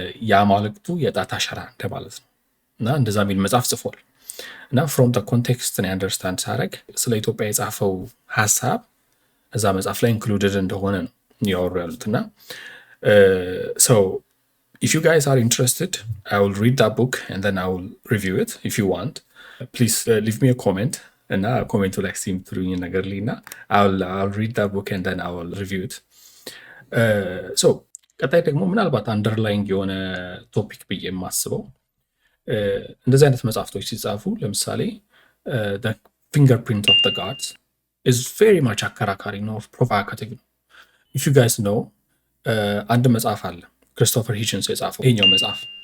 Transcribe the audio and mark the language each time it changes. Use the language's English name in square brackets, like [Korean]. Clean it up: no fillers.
[Amharic] የአማልክቱ የጣት አሻራ እንደማለት ነው እና እንደዛ የሚል መጽሐፍ ጽፏል። እና [English] ፍሮም ደ ኮንቴክስት [Amharic] ነው አንደርስታንድ ሳደርግ ስለ ኢትዮጵያ የጻፈው ሀሳብ እዛ መጽሐፍ ላይ ኢንክሉድድ እንደሆነ ነው ያወሩ ያሉት። እና [English] so if you guys are interested I will read that book and then I will review it. If you want please leave me a comment [Amharic] እና ኮሜንቱ ላይ ሲም ትሩኝ ነገር ሊና [English] I'll read that book and then I will review it. [Amharic] so ቀጣይ ደግሞ ምናልባት አንደርላይንግ የሆነ ቶፒክ ብዬ የማስበው እንደዚህ አይነት መጽሐፍቶች ሲጻፉ ለምሳሌ [English] the fingerprint of the gods is very much [Amharic] አከራካሪ ነው፣ [English] provocative [Amharic] ነው። [English] if you guys know [Amharic] አንድ መጽሐፍ አለ ክሪስቶፈር ሂችንስ የጻፈው ይሄኛው መጽሐፍ